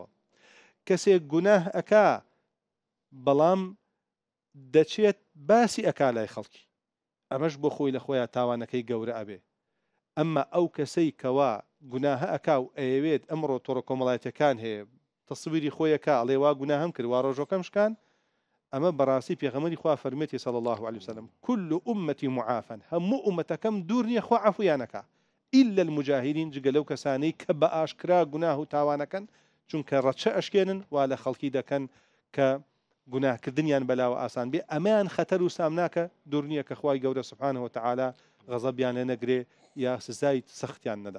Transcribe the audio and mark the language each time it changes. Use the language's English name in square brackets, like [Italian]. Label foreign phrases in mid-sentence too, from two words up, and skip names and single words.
[Central Kurdish] کەسێک گوناه ئەکا بەڵام دەچێت باسی ئەکا لای خەڵکی ئەمەش بۆ خۆی لە خۆیان تاوانەکەی گەورە ئەبێ. ئەمما ئەو کەسەی کەوا گوناهە ئەکا و ئەیەوێت ئەمڕۆ تۆڕە کۆمەڵایەتەکان هەیە تەسویری خۆیەکە ئەڵێ وا گوناهم کرد وا ڕۆژەکەم شکان، ئەمە بەڕاستی پێغەمبەری خوا فەرمێتی [Arabic] صلی الله عليه وسلم كل أمتي معافى، [Central Kurdish] هەموو ئومەتەکەم دوور نییە خوا عەفویانەکە [Arabic] إلا المجاهرين، [Central Kurdish] جگە لەو کەسانەی کە بە ئاشکرا گوناه و تاوانەکەن چونکە ڕەچە ئەشکێنن وا لە خەڵکی دەکەن کە گوناهکردنیان بەلاوە ئاسان بێ، ئەمەیان خەتەر و سامناکە دوور نییە کە خوای گەورە [Arabic] سبحانه وتعالى [Central Kurdish] غەزەبیان لێ نەگرێ یا سزای سەختیان نەدا.